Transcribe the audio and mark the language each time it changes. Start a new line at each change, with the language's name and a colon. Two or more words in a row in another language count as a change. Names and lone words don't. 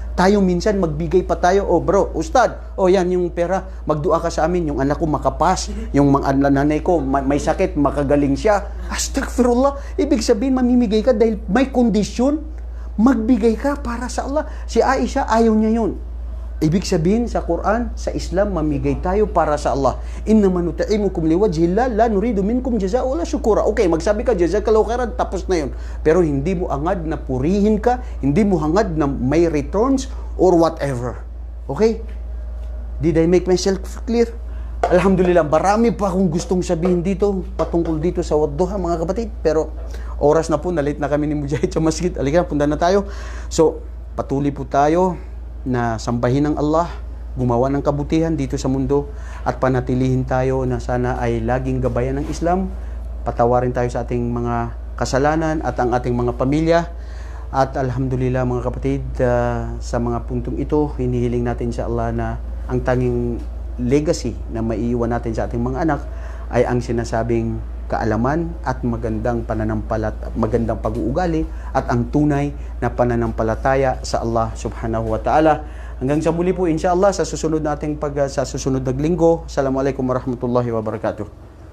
Filipino: Tayo minsan magbigay pa tayo, oh bro, ustad, oh yan yung pera, magdua ka sa amin, yung anak ko makapas, yung mga nanay ko may sakit, makagaling siya. Astaghfirullah. Ibig sabihin, mamimigay ka dahil may kondisyon, magbigay ka para sa Allah. Si Aisha, ayaw niya yun. Ibig sabihin sa Quran, sa Islam, mamigay tayo para sa Allah.
Arabic: إنما نطعمكم لوجه الله لا نريد منكم جزاء ولا شكورا.
Filipino: Okay, magsabi ka
Arabic: جزاك الله خيرا,
Filipino: tapos na yun. Pero hindi mo hangad na purihin ka, hindi mo hangad na may
English: returns or whatever. Okay? Did I make myself clear?
Filipino: Alhamdulillah, marami pa akong gustong sabihin dito patungkol dito sa wadduha, mga kapatid. Pero oras na po, na-late na kami ni Mujahid sa masjid. Halika, punta na tayo. So, patuloy po tayo na sambahin ng Allah, gumawa ng kabutihan dito sa mundo, at panatilihin tayo na sana ay laging gabayan ng Islam. Patawarin tayo sa ating mga kasalanan at ang ating mga pamilya. At alhamdulillah, mga kapatid, sa mga puntong ito, hinihiling natin sa Allah na ang tanging legacy na maiiwan natin sa ating mga anak ay ang sinasabing kaalaman at magandang magandang pag-uugali at ang tunay na pananampalataya sa Allah
Arabic: سبحانه وتعالى.
Filipino: Hanggang sa muli po, inshallah, sa susunod na linggo.
Arabic: السلام عليكم ورحمة الله وبركاته.